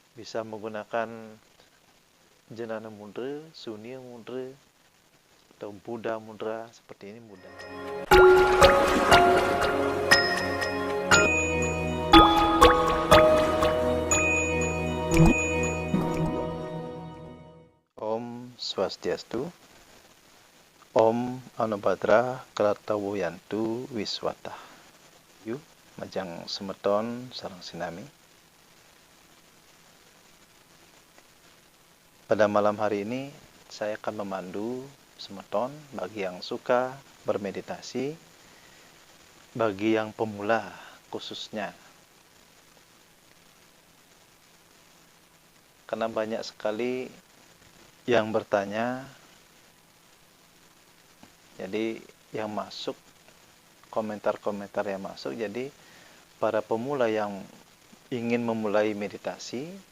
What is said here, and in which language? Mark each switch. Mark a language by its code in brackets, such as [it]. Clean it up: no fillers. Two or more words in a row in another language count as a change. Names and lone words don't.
[id] Bisa menggunakan Jnana Mudra, Sunyi Mudra, atau Buddha Mudra, seperti ini mudah. [sa] Om Swastiastu. Om Anubhadra Kratawoyantu Wiswata. [ban] Yuk, majang semeton sareng sinami. [id] Pada malam hari ini saya akan memandu semeton bagi yang suka bermeditasi, bagi yang pemula khususnya. Karena banyak sekali yang bertanya, jadi yang masuk, komentar-komentar yang masuk, jadi para pemula yang ingin memulai meditasi,